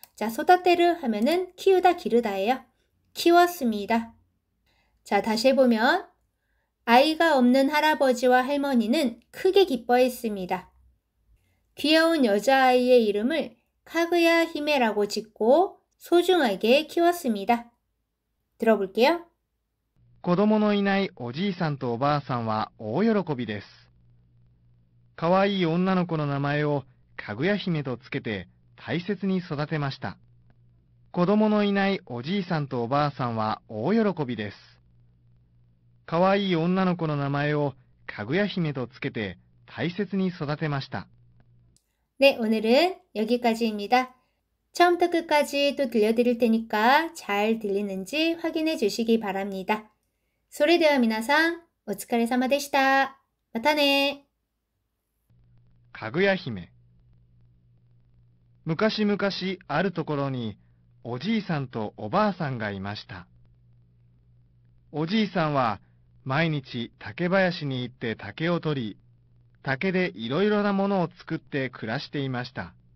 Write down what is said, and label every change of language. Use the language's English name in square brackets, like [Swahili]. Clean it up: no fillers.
[Korean] 자, 소다테르 하면은 키우다 기르다예요. 키웠습니다. 자, 다시 해보면 아이가 없는 할아버지와 할머니는 크게 기뻐했습니다. 귀여운 여자아이의 이름을 카그야 히메라고 짓고 소중하게 키웠습니다. 들어볼게요. [Japanese] 子供のいないおじいさんとおばあさんは大喜びです。かわいい女の子の名前をかぐや姫とつけて大切に育てました。子供のいないおじいさんとおばあさんは大喜びです。かわいい女の子の名前をかぐや姫とつけて大切に育てました。 [Korean] 네, 오늘은 여기까지입니다. 처음부터 끝까지 또 들려드릴 테니까 잘 들리는지 확인해 주시기 바랍니다. [Japanese] それでは皆さん、お疲れ様でした。またね。かぐや姫。昔々あるところにおじいさんとおばあさんがいました。おじいさんは毎日竹林に行って竹を取り、竹でいろいろなものを作って暮らしていました。